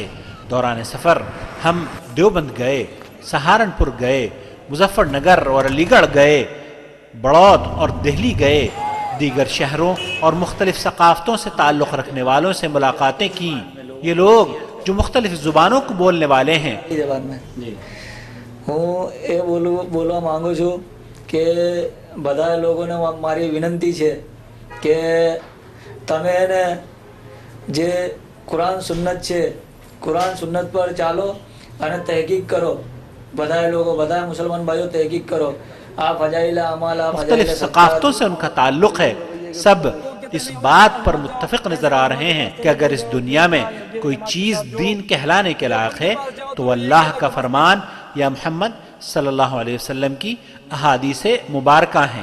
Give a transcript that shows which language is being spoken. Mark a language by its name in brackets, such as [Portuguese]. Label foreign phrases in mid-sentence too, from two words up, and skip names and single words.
[Urdu] دوران سفر ہم دیوبند گئے، سہارنپور گئے، مظفر نگر اور علی گڑھ گئے، بڑود اور دہلی گئے، دیگر شہروں اور مختلف ثقافتوں سے تعلق رکھنے والوں سے ملاقاتیں کی۔ یہ لوگ جو مختلف زبانوں کو بولنے والے ہیں، زبان میں [Gujarati] હું એ બોલવા માંગુ છું કે બધા લોકોને મારી વિનંતી છે કે તમે એને જે કુરાન સુન્નત છે કુરાન સુન્નત પર ચાલો અને તહકીક કરો। બધા લોકો બધા મુસલમાન ભાઈઓ તહકીક કરો۔ આ ફજાઈલ અમાલ આ [Urdu] مختلف ثقافتوں سے ان کا تعلق ہے، سب اس بات پر متفق نظر آ رہے ہیں کہ اگر اس دنیا میں کوئی چیز دین کہلانے کے لائق ہے تو وہ اللہ کا فرمان یا محمد صلی اللہ علیہ وسلم کی احادیث مبارکہ ہیں۔